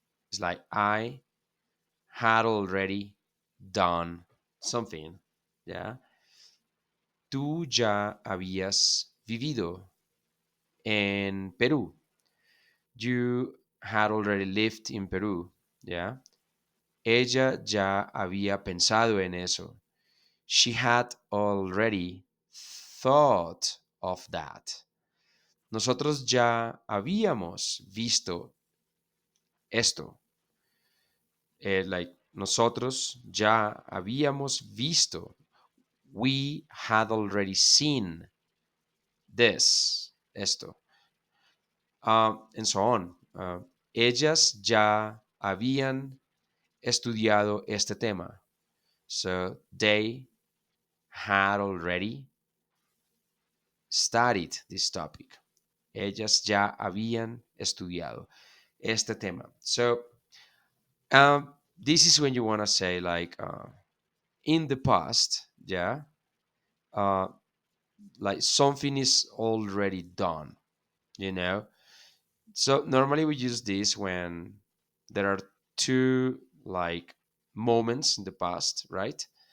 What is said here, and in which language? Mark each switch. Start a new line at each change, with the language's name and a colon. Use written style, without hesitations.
English: It's like I had already done something. Yeah.
Spanish: Tú ya habías vivido en Perú.
English: You had already lived in Peru. Yeah.
Spanish: Ella ya había pensado en eso.
English: She had already thought of that.
Spanish: Nosotros ya habíamos visto esto. Like, nosotros ya habíamos visto.
English: We had already seen this, esto. And so on.
Spanish: Ellas ya habían estudiado este tema.
English: So they had already studied this topic.
Spanish: Ellas ya habían estudiado este tema.
English: So this is when you want to say, like, in the past, yeah, uh, like something is already done, you know. So normally we use this when there are two, like, moments in the past, right?